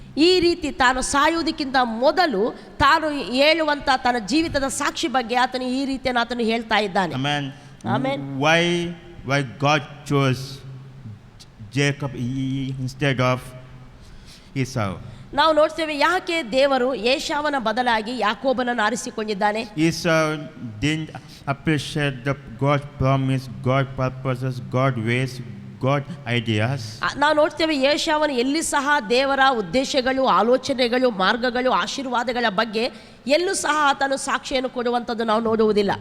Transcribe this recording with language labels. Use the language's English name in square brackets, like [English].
[Kannada] ಈ ರೀತಿ ತಾನು ಸಾಯುವುದಕ್ಕಿಂತ ಮೊದಲು ತಾನು ಹೇಳುವಂಥ ತನ್ನ ಜೀವಿತದ ಸಾಕ್ಷಿ ಬಗ್ಗೆ ಆತನು ಈ ರೀತಿಯನ್ನು ಆತನು ಹೇಳ್ತಾ ಇದ್ದಾನೆ. [English] Amen. Why God chose Jacob instead of Esau? [Kannada] ನಾವು ನೋಡ್ತೇವೆ ಯಾಕೆ ದೇವರು ಏಷಾವನ ಬದಲಾಗಿ ಯಾಕೋಬನನ್ನು ಆರಿಸಿಕೊಂಡಿದ್ದಾನೆ. [English] Esau didn't appreciate God's promise, God's purposes, God's ways, God ideas. [Kannada] ನಾವು ನೋಡ್ತೇವೆ ಏಷಾವನು ಎಲ್ಲಿ ಸಹ ದೇವರ ಉದ್ದೇಶಗಳು, ಆಲೋಚನೆಗಳು, ಮಾರ್ಗಗಳು, ಆಶೀರ್ವಾದಗಳ ಬಗ್ಗೆ ಎಲ್ಲೂ ಸಹ ಆತನು ಸಾಕ್ಷಿಯನ್ನು ಕೊಡುವಂಥದ್ದು ನಾವು ನೋಡುವುದಿಲ್ಲ.